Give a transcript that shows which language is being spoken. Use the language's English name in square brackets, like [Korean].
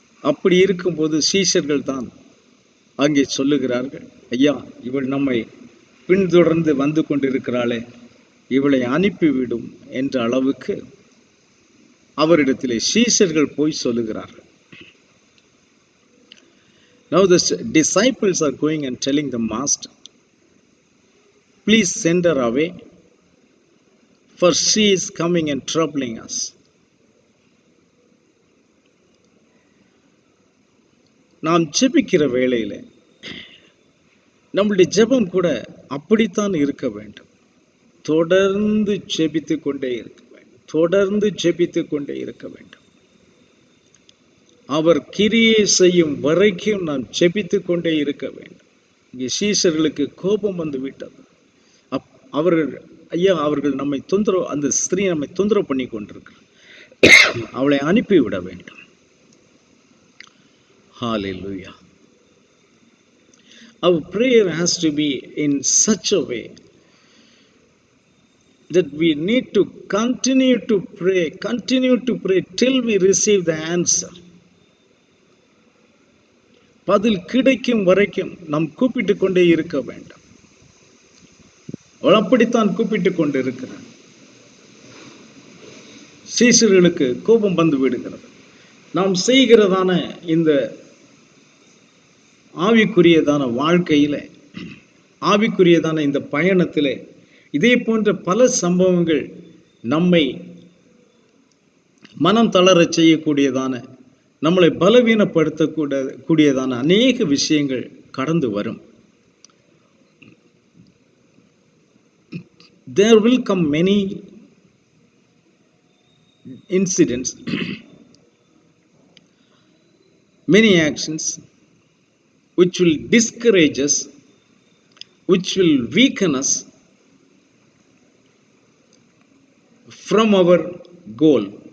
[Tamil] அப்படி இருக்கும்போது சீஷர்கள் தான் அங்கே சொல்லுகிறார்கள், ஐயா, இவள் நம்மை பின்தொடர்ந்து வந்து கொண்டிருக்கிறாளே, இவளை அனுப்பிவிடும் என்ற அளவுக்கு அவரிடத்திலே சீஷர்கள் போய் சொல்லுகிறார்கள். [English] Now the disciples are going and telling the master, please send her away, for she is coming and troubling us. [Tamil] நாம் ஜெபிக்கிற வேளையில நம்முடைய ஜெபம் கூட அப்படித்தான் இருக்க வேண்டும். தொடர்ந்து ஜெபித்து கொண்டே இருக்க வேண்டும். தொடர்ந்து ஜெபித்து கொண்டே இருக்க வேண்டும். அவர் கிரியை செய்யும் வரைக்கும் நாம் ஜெபித்து கொண்டே இருக்க வேண்டும். இங்கே சீஷர்களுக்கு கோபம் வந்து விட்டது. அவர்கள், ஐயா, அவர்கள் நம்மை தொந்தரவு, அந்த ஸ்திரீ நம்மை தொந்தரவு பண்ணி கொண்டிருக்கிறார், அவளை அனுப்பிவிட வேண்டும். [English] Hallelujah. Our prayer has to be in such a way that we need to continue to pray till we receive the answer. [Tamil] பதில் கிடைக்கும் வரைக்கும் நாம் கூப்பிட்டு கொண்டே இருக்க வேண்டும். அவள் அப்படித்தான் கூப்பிட்டு கொண்டு இருக்கிறார். சீஷர்களுக்கு கோபம் வந்து விடுகிறது. நாம் செய்கிறதான இந்த ஆவிக்குரியதான வாழ்க்கையில, ஆவிக்குரியதான இந்த பயணத்திலே இதே போன்ற பல சம்பவங்கள் நம்மை மனம் தளர செய்யக்கூடியதான, நம்மளை பலவீனப்படுத்தக்கூடியதான அநேக விஷயங்கள் கடந்து வரும். [English] There will come many incidents, many actions which will discourage us, which will weaken us from our goal.